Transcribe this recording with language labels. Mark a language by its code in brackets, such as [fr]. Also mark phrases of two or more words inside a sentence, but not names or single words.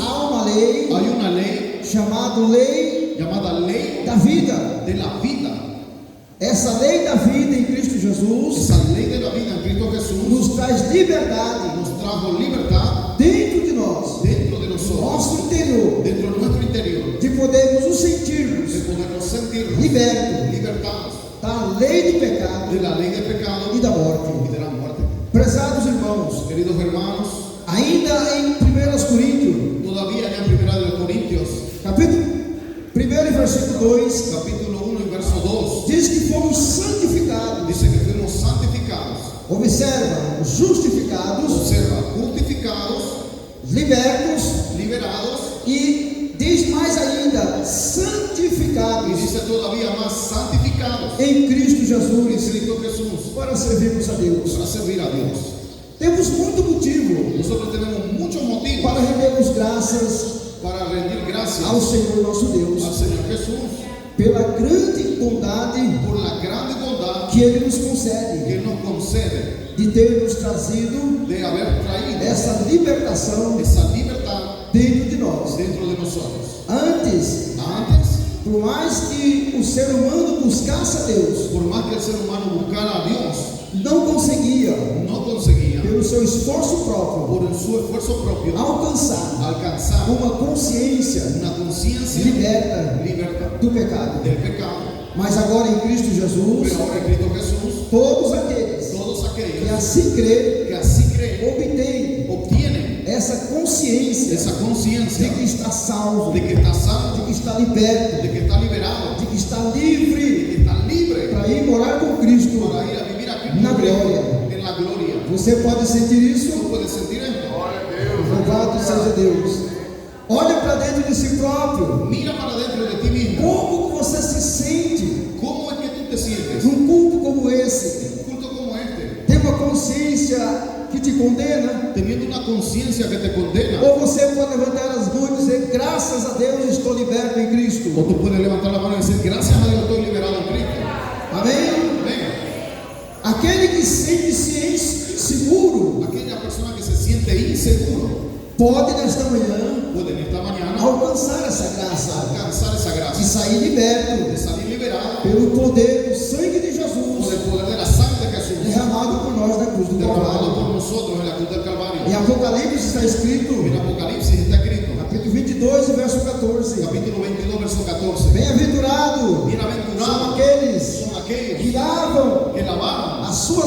[pt] há uma lei [es] hay una ley [pt] chamada lei [es] llamada ley [pt] da vida. [es] de la vida. [pt] Essa lei da vida em Cristo Jesus [es] Esa ley de la vida en Cristo Jesús [pt] nos traz liberdade [es] nos trajo libertad [pt] dentro de nós, [es] dentro de [pt] no [es] nosotros, [pt] nosso interior, [es] dentro de nuestro interior, [pt] de podermos nos sentirmos [es] de podernos sentir [pt] libertos [es] libertados [pt] da lei do pecado [es] de la ley del pecado [pt] e da morte. [es] y de la muerte. [pt] Prezados irmãos, [es] Queridos hermanos, [pt] ainda em 1 Coríntios, [es] todavía ya en Primera de Corintios, [pt] capítulo 1 e versículo 2, [es] capítulo 1 y verso 2, [pt] diz que fomos santificados. [es] dice que fuimos santificados. [pt] Observa, justificados, [es] Observa, justificados, [pt] libertos [es] liberados [pt] e diz mais ainda, [es] y [pt] santificados [es] dice todavía más santificados [pt] em Cristo [es] en [pt] Jesus [es] Cristo Jesús [pt] para servirmos a Deus. [es] para servir a Dios. [pt] Temos muito motivo [es] Nosotros tenemos muchos motivos [pt] para rendermos graças [es] para rendir gracias [pt] ao Senhor nosso [es] al [pt] Deus [es] Señor Jesús [pt] pela grande bondade [es] por la grande bondad [pt] que Ele nos concede [es] que nos concede [pt] de ter nos trazido [es] de haber traído [pt] essa libertação [es] esa libertad [pt] dentro de nós. [es] dentro de nosotros. [pt] Antes, [es] Antes, [pt] por mais que o ser humano buscasse a Deus, [es] por más que el ser humano buscara a Dios, [pt] não conseguia, [es] no conseguía [pt] pelo seu esforço próprio, [es] por su esfuerzo propio [pt] alcançar [es] alcanzar [pt] uma consciência [es] una conciencia [pt] liberta [es] libertad [pt] do pecado. [es] del pecado. [pt] Mas agora em Cristo Jesus, [es] Pero ahora en Cristo Jesús, [pt] todos aqueles [es] todos [pt] que [es] aquellos [pt] assim crê, [es] que así creen [pt] obtêm [es] obtienen [pt] essa consciência [es] esa [pt] de [es] conciencia [pt] que está salvo, [es] de que está salvo, [pt] de que está liberto, [es] de que está liberado, [pt] de que está [es] de [pt] livre [es] que está libre [pt] para ir morar com Cristo [es] para ir a vivir aquí [pt] na [es] con Cristo, [pt] glória. [es] en la gloria. [pt] Você pode sentir isso? [es] ¿Tú puedes sentir esto? [pt] Louvado seja Deus. Olha para dentro de si próprio. [es] Mira para dentro de ti mismo. [pt] Como que você se sente [es] ¿Cómo es que tú te sientes? [pt] num culto como esse? [es] Un culto como este. [pt] Tem uma consciência que te condena, [es] teniendo una conciencia que te condena, [pt] ou você pode levantar as mãos e dizer: graças a Deus estou liberto em Cristo. [es] o tú puedes levantar la mano y decir, gracias a Dios estoy liberado en Cristo. [pt] Amém? [es] Amén. [pt] Aquele que sente-se inseguro [es] Aquella persona que se siente inseguro [pt] pode nesta manhã [es] puede en esta mañana [pt] alcançar essa graça [es] alcanzar esa [pt] e [es] gracia [pt] sair liberto [es] de salir liberado [pt] pelo poder do sangue de [es] por [pt] Jesus [es] el poder de la sangre de Jesús [pt] derramado por nós na cruz do [es] derramado [pt] Calvário. [es] por nosotros en la cruz del [pt] Em [es] Calvario. [pt] Apocalipse está escrito, [es] En Apocalipsis está escrito, [pt] capítulo 22, verso 14: [es] capítulo 22, verso 14. [pt] bem-aventurado são [es] Bienaventurados [pt] aqueles [es] son aquellos [pt] que lavam [es] que lavaron [pt] as suas